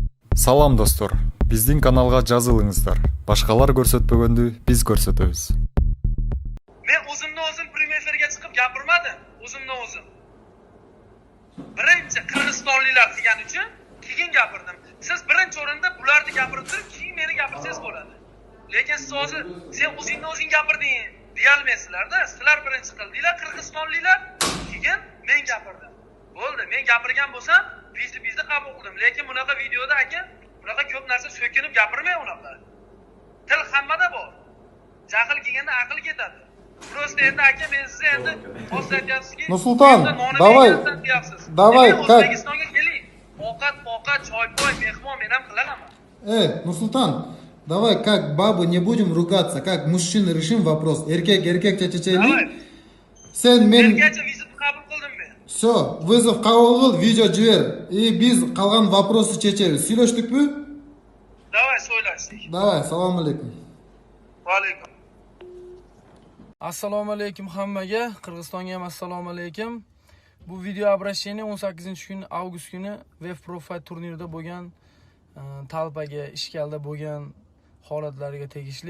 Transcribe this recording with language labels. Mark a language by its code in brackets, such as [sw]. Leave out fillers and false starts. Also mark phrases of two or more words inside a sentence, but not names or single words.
[ky] Салам достор, биздин каналга жазылыңыздар. Башкалар көрсөтпөгөндү биз көрсөтөбүз. [uz] Men o'zimni-o'zim premyerga chiqib gapirmadim, o'zimni-o'zim. Birinchi qirg'izistonliklar degan uchun keyin gapirdim. Siz birinchi o'rinda bularni gapirib turib, keyin meni gapirsangiz bo'ladi. Lekin siz hozir sen o'zingni-o'zing gapirding deyolmaysizlar-da. Sizlar birinchi qildinglar qirg'izistonliklar, keyin men gapirdim. Bo'ldi, men gapirgan bo'lsam, bizni qabul qildim. Lekin bunaqa videoda aka, bunaqa ko'p narsa so'kinib gapirmay unaqa. Til hammada bor. Jahl kelganda aql ketadi. Просто endi aka men sizni endi hozir aytyapsizki, Nursulton, [ru] давай, как? [uz] O'zbekistonga keling. Ovqat, choy-poy, mehmon men ham qilaman. [ru] Нурсултан, давай, как бабу не будем ругаться, как мужчины решим вопрос. [ky] Эркек чечейлик. Сен мен [uz] Erkakcha vizit qabul qildim men. [ru] Все, вызов [uz] qabul qil, video jibir. Biz qolgan вопросы chechaymiz. Сөйлештикпи? Давай, so'ylashdik. [ru] Давай, [uz] assalomu alaykum. Va alaykum. Assalomu alaykum hammaga, Qirg'izistonga ham assalomu alaykum. Bu video обращение 18-kun avgust kuni Web Pro Fight turnirida bo'lgan talpaga, ishkalda bo'lgan holatlarga tegishli.